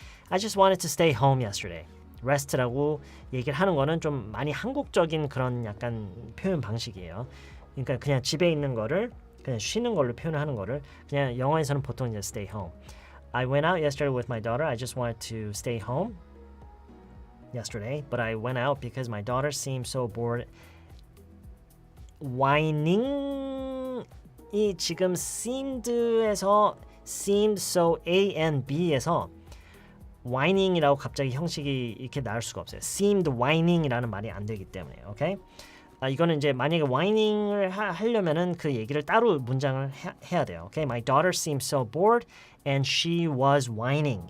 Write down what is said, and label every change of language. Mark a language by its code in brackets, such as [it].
[en] I just wanted to stay home yesterday. [ko] rest라고 얘기를 하는 거는 좀 많이 한국적인 그런 약간 표현 방식이에요. 그러니까 그냥 집에 있는 거를 그냥 쉬는 걸로 표현하는 거를 그냥 영어에서는 보통 이제 stay home. [en] I went out yesterday with my daughter. I just wanted to stay home yesterday, but I went out because my daughter seemed so bored. [ko] whining이 지금 seemed에서 seemed so A and B에서 whining이라고 갑자기 형식이 이렇게 나올 수가 없어요. seemed whining이라는 말이 안 되기 때문에, 오케이? 이거는 이제 만약에 whining을 하려면은 그 얘기를 따로 문장을 해야 돼요. 오케이? [en] My daughter seemed so bored and she was whining.